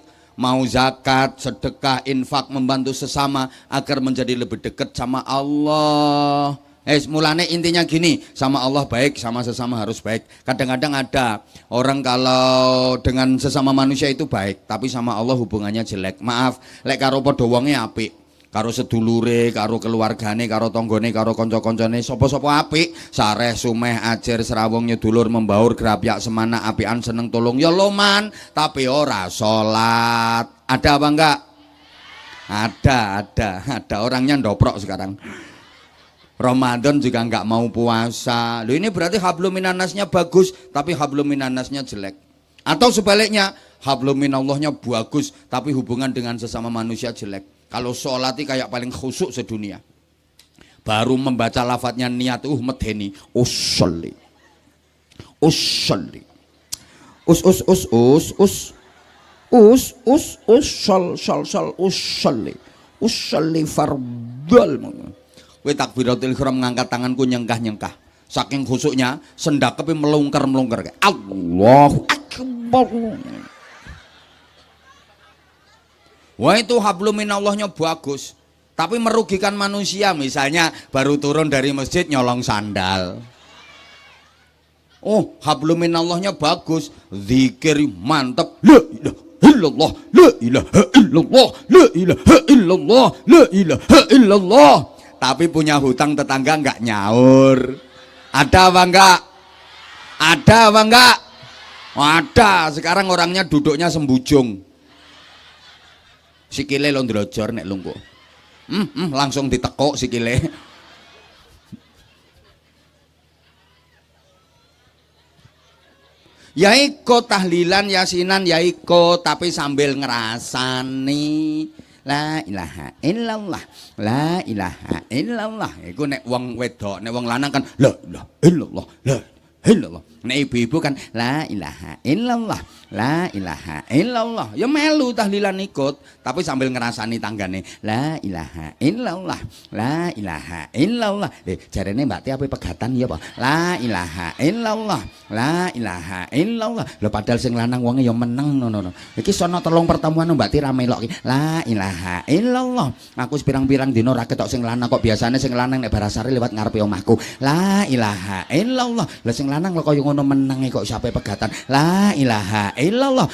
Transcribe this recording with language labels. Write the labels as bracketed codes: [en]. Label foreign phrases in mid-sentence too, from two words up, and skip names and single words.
[id] Mau zakat, sedekah, infak, membantu sesama agar menjadi lebih dekat sama Allah. Mulane intinya gini, sama Allah baik, sama sesama harus baik. Kadang-kadang ada orang kalau dengan sesama manusia itu baik, tapi sama Allah hubungannya jelek. Maaf, [jv] lek karo padha wonge apik, karo sedulure, karo keluargane, karo tonggone, karo kanca-kancane, sapa-sapa apik, sareh, sumeh, ajer, serawung, nyedulur, membaur, grapyak, semana, apian, seneng tolong, ya loman, tapi ora salat. [id] Ada apa enggak? Ada orangnya ndoprok sekarang. Ramadan juga enggak mau puasa. Loh, ini berarti [ar] حبل من الناس [id] bagus, tapi [ar] حبل من الناس [id] jelek. Atau sebaliknya, [ar] حبل من الله [id] bagus, tapi hubungan dengan sesama manusia jelek. Kalau sholat kayak paling khusyuk sedunia. Baru membaca lafadznya niat medeni. [ar] أصلي. أصلي. صل أصلي. أصلي فرض. [jv] Kowe [ar] تكبيرة الإحرام [jv] ngangkat tanganku nyengkah-nyengkah. Saking khusuknya sendakepe melungker-melungker. [ar] الله أكبر. [id] Wah itu [ar] حبل من الله [id] bagus. Tapi merugikan manusia, misalnya baru turun dari masjid nyolong sandal. Oh, [ar] حبل من الله [id] bagus, zikir mantap. [ar] لا إله إلا الله، لا إله إلا الله، لا إله إلا الله، لا إله إلا الله. [id] Tapi punya hutang tetangga enggak nyaur. Ada apa enggak? Ada apa enggak? Ada. Sekarang orangnya duduknya sembujung. [jv] Sikile lo ndrojor nek lungguh. Langsung ditekuk sikile. Ya iko tahlilan yasinan ya iko, tapi sambil ngerasani [ar] لا إله إلا الله، لا إله إلا الله. [jv] Iku nek wong wedok, nek wong lanang kan [ar] لا إله إلا الله، لا إله إلا الله. [jv] Nek ibu-ibu kan [ar] لا إله إلا الله، لا إله إلا الله. [jv] Ya melu tahlilan ikut, tapi sambil ngerasani tanggane [ar] لا إله إلا الله، لا إله إلا الله. [jv] Jarene Mbak Ti ape pegatan ya apa? [ar] لا إله إلا الله، لا إله إلا الله. [jv] Lho padahal sing lanang wonge ya meneng ngono. Iki sono 3 pertemuan Mbak Ti ra melok iki. [ar] لا إله إلا الله. [jv] Aku pirang-pirang dina ra ketok sing lanang kok, biasane sing lanang nek barasari lewat ngarepe omahku. [ar] لا إله إلا الله. [jv] Lah sing lanang kok kaya ngono menenge kok sampai pegatan. [ar] لا إله إلا الله.